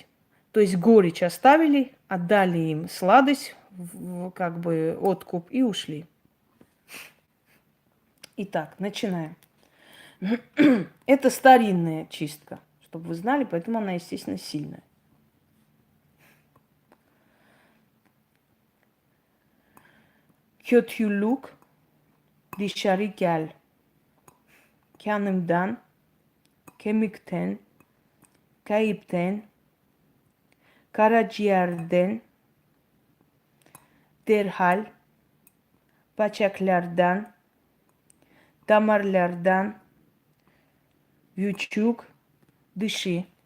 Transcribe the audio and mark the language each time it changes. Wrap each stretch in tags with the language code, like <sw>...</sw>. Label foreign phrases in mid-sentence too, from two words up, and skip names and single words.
<ru>То есть горечь оставили, отдали им сладость, как бы откуп и ушли. Итак, начинаем. Это старинная чистка, чтобы вы знали, поэтому она, естественно, сильная.</ru> <tr>Kötülük dışarı gel. Kanımdan, kemikten, kayıpten, karaciğerden, derhal, bacaklardan, damarlardan, vücut dışı.</tr>